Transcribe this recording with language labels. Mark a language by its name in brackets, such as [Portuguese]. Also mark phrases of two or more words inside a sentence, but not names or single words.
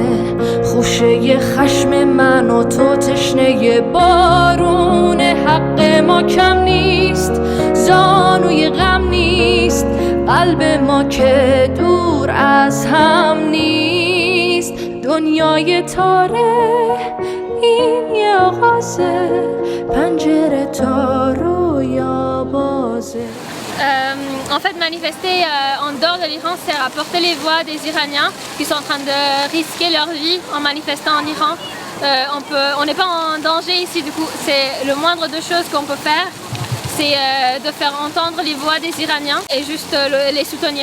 [Persian] خوشه خشم من و تو تشنه بارون حق ما کم نیست زانوی غم نیست قلب ما که دور از هم نیست دنیای تاره این یه آغازه پنجره تا رویا بازه. [French] En fait, manifester en dehors de l'Iran, c'est apporter les voix des Iraniens qui sont en train de risquer leur vie en manifestant en Iran. On n'est pas en danger ici, du coup, c'est le moindre de choses qu'on peut faire. C'est de faire entendre les voix des Iraniens et juste les soutenir.